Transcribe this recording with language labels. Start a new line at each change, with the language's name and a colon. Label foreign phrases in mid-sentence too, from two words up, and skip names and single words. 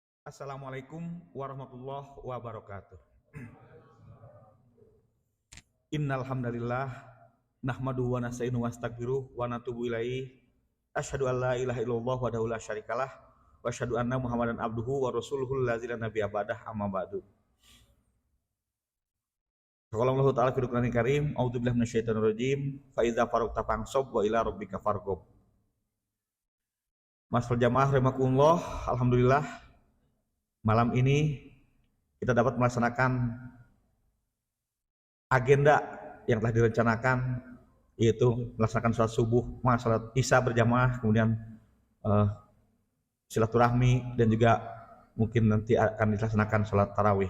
Arabic: السلام عليكم ورحمة الله وبركاته. إن الحمد لله نحمده ونستعينه ونستغفره ونتوب إليه. أشهد أن لا إله إلا الله وحده لا شريك له وأشهد أن محمدا عبده ورسوله الذي لا نبي بعده أما بعد. قال الله تعالى في القرآن الكريم، أعوذ بالله من الشيطان الرجيم، فإذا فرغت فانصب وإلى ربك فارغب.
Indonesian: Masal
Arabic: الجماعة رحمكم الله,
Indonesian: alhamdulillah malam ini kita dapat melaksanakan agenda yang telah direncanakan, yaitu melaksanakan sholat subuh, sholat isya berjamaah, kemudian silaturahmi, dan juga mungkin nanti akan dilaksanakan sholat tarawih.